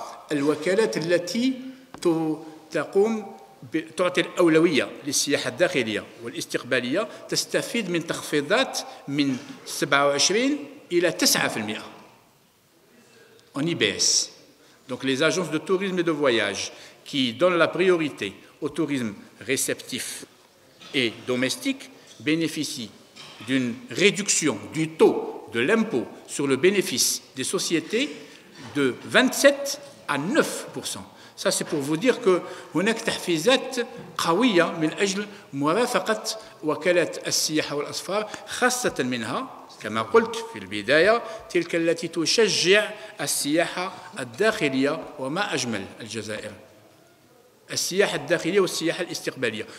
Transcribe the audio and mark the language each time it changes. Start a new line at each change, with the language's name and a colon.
Arabic: فالوكالات التي تقوم تعطي الأولوية للسياحة الداخلية والاستقبالية تستفيد من تخفيضات من 27 إلى 9% en IBS.
French: Donc les agences de tourisme et de voyage qui donnent la priorité au tourisme réceptif et domestique bénéficient d'une réduction du taux de l'impôt sur le bénéfice des sociétés de 27 à 9%. Ça, c'est pour vous dire que
Arabic: هناك تحفيزات قوية من أجل مرافقة وكالات السياحة والأسفار خاصة منها كما قلت في البداية تلك التي تشجع السياحة الداخلية وما أجمل الجزائر السياحة الداخلية والسياحة الاستقبالية.